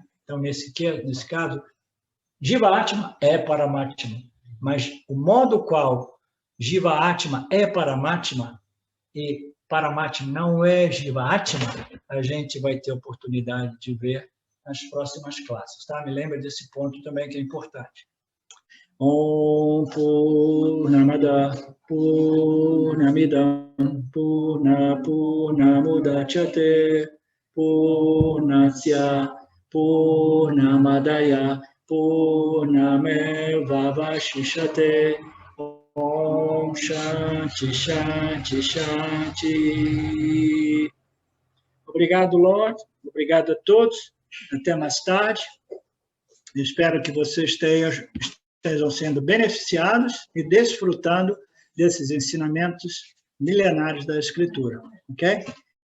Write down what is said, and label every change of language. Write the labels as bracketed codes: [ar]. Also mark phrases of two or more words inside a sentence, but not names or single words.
[pt] Então, nesse caso, [sa] Jiva Atma [pt] é Paramatma, mas o modo qual [sa] Jiva Atma [pt] é Paramatma e Paramatma não é [sa] Jiva Atma, [pt] a gente vai ter oportunidade de ver nas próximas classes. Tá? Me lembra desse ponto também que é importante. [sa] Om Purnamada Purnamidam Purnamudachyate Purnasya Purnamadaya Purnamevavashishate. Om Shanti Shanti Shanti. [pt] Obrigado, Lord. Obrigado a todos. Até mais tarde. Eu espero que vocês estejam sendo beneficiados e desfrutando desses ensinamentos milenares da Escritura, ok?